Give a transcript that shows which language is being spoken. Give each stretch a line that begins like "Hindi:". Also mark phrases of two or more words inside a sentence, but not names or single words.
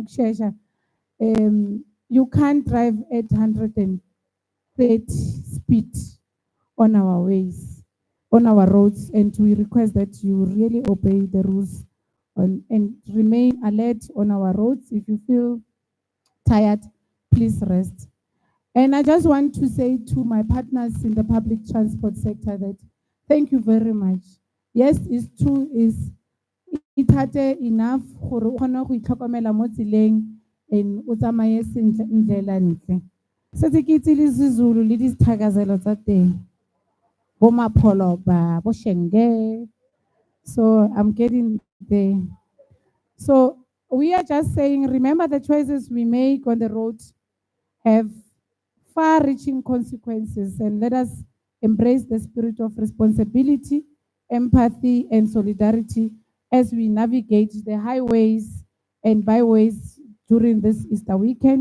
English: You can't drive at 130 speed on our ways, on our roads, and we request that you really obey the rules and remain alert on our roads. If you feel tired, please rest. And I just want to say to my partners in the public transport sector that thank you very much. Yes, it's true, it had enough
Tswana: gore o kgone go itlhokomela mo tseleng and o tsamaye sentle
Zulu: ndlela ntle.
Tswana: Setse ke itse le Zulu le dithakazelo tsa teng. Bo Mapholoba, bo Shenge.
English: So I'm getting there. So we are just saying, remember the choices we make on the road have far-reaching consequences, and let us embrace the spirit of responsibility, empathy, and solidarity as we navigate the highways and byways during this Easter weekend.